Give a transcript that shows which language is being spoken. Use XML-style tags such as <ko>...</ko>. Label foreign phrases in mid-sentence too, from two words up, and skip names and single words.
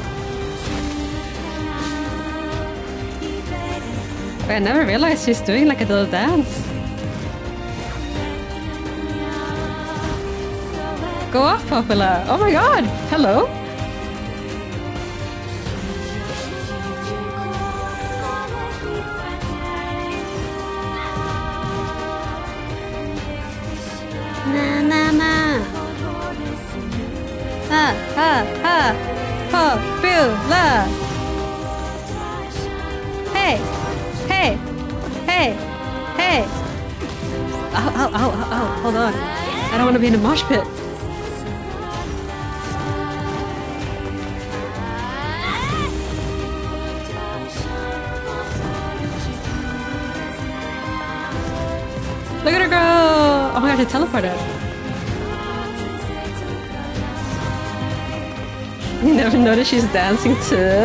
<en>I never realized she's doing like a little dance. Go off, Popula. Oh my god. Hello. Na na na. Ha ha ha. Popula. Hey. Hey! Hey! Hey! Ow, ow, ow, ow, ow, hold on. I don't want to be in a mosh pit. Look at her go! Oh my god, she teleported. You never noticed she's dancing too.</en>